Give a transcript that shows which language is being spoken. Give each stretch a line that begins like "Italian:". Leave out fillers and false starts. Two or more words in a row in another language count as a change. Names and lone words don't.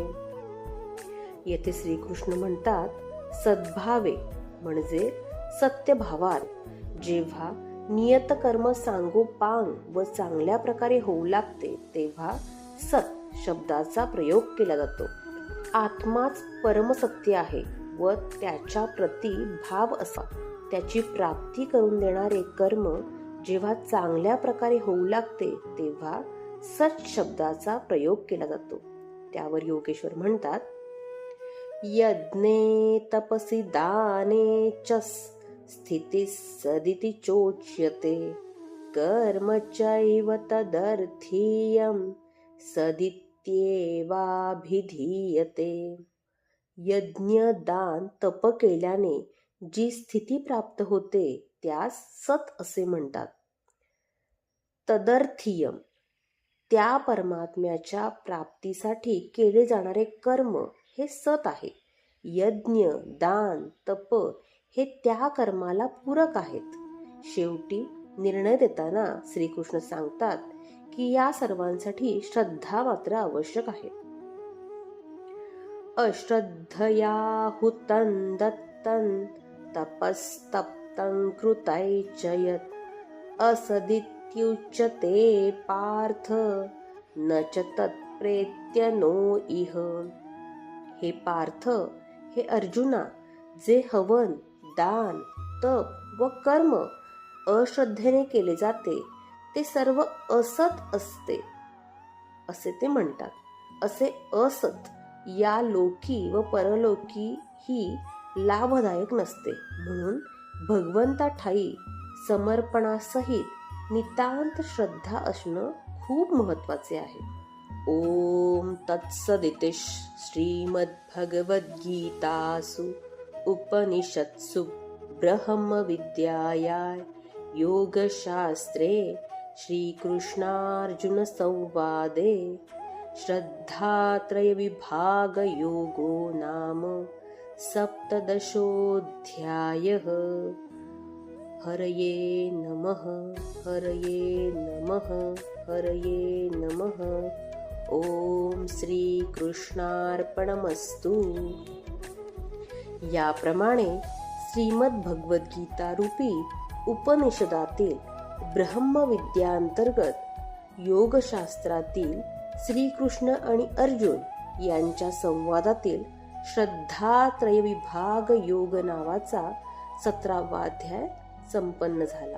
Marathi: येथे श्रीकृष्ण म्हणतात, सद्भावे म्हणजे सत्यभावात जेव्हा नियतकर्म सांगोपांग व चांगल्या प्रकारे होऊ लागते तेव्हा सत शब्दाचा प्रयोग केला जातो. आत्माच परमसत्य आहे व त्याच्या प्रती भाव असा त्याची प्राप्ती करून देणारे कर्म जेव्हा चांगल्या प्रकारे होऊ लागते तेव्हा सत शब्दाचा प्रयोग केला जातो. त्यावर योगेश्वर म्हणतात,
Sanskrit: यज्ञे तपसि दाने च स्थितिः सदिति चोच्यते कर्म चैव तदर्थीयं सदित्येवाभिधीयते.
Marathi: यज्ञ, दान, तप केल्याने जी स्थिती प्राप्त होते त्यास सत असे म्हणतात. तदर्थीयम त्या परमात्म्याच्या प्राप्तीसाठी केले जाणारे कर्म हे सत आहे. यज्ञ, दान, तप हे त्या कर्माला पूरक आहेत. शेवटी निर्णय देताना श्रीकृष्ण सांगतात की या सर्वांसाठी श्रद्धा मात्र आवश्यक आहे.
Sanskrit: अश्रद्धया हुतं दत्तं तपस्तप्तं कृतैश्च यत् असदित्युच्यते पार्थ न च तत्प्रेत्य नो इह.
Marathi: हे पार्थ, हे अर्जुना, जे हवन, दान, तप व कर्म अश्रद्धेने केले जाते ते सर्व असत असते असे ते म्हणतात. असे असत या लोकी व परलोकी ही लाभदायक नसते. म्हणून भगवंताठाई समर्पणासहित नितांत श्रद्धा असणं खूप महत्वाचे आहे.
Sanskrit: ओम तत्सदिति श्रीमद्भगवद्गीतासु उपनिषत्सु ब्रह्मविद्यायां योगशास्त्रे श्रीकृष्णार्जुनसंवादे श्रद्धात्रयविभागयोगो नाम 17. हरये नमः, हरये नमः, हरये नमः. ओम श्री कृष्णार्पणमस्तु.
Marathi: याप्रमाणे श्रीमद भगवद्गीता रूपी उपनिषदातील ब्रह्मविद्यांतर्गत योगशास्त्रातील श्रीकृष्ण आणि अर्जुन यांच्या संवादातील श्रद्धात्रय विभाग योग नावाचा 17वा अध्याय संपन्न झाला.